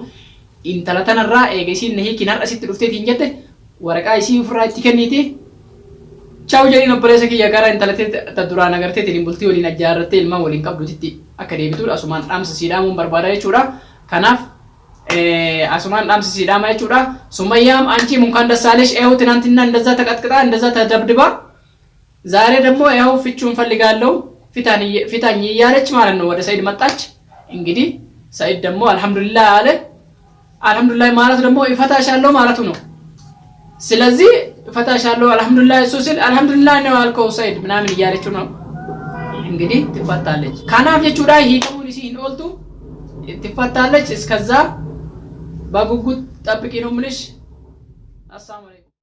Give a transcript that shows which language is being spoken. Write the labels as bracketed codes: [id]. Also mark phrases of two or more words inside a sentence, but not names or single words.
[om] Intala tanarraa eegasiin na hiikiin har'a asitti dhufteetiin jette waraqaa isii ofirraa itti kenniiti. Chaawu jedhiin obboleessa kiyya gara intala ta'e duraan agarteetiin bultii waliin ajjaarrattee ilmaan waliin qabduutti akka deebituudha asumaan dhaamsa siidhaamuun barbaada jechuudha. Kanaaf asumaan dhaamsa siidhaama jechuudha. [am] Sumayyaam አንቺ እንኳን ደስ አለሽ ይኸው ትናንትና እንደዛ ተቀጥቅጣ እንደዛ ተደብድባ ዛሬ ደግሞ ይኸው ፍቹን ፈልጋለሁ ፊታኝ እያለች ማለት ነው ወደ ሰይድ መጣች። እንግዲህ ሰይድ ደግሞ አልহামዱሊላህ አለ። አልহামዱሊላህ ማለት ደግሞ ይፈታሻለሁ ማለቱ ነው። ስለዚህ ይፈታሻለሁ አልহামዱሊላህ እሱ ሲል አልহামዱሊላህ ነው ያልከው ሰይድ ምናምን እያለችው ነው። እንግዲህ ትፈታለች። [om] kanaaf jechuudha hiikamuun isiin ooltu [am] ትፈታለች። እስከዛ በጉጉት ጠብቂ ነው የምልሽ። [ar] السلام عليكم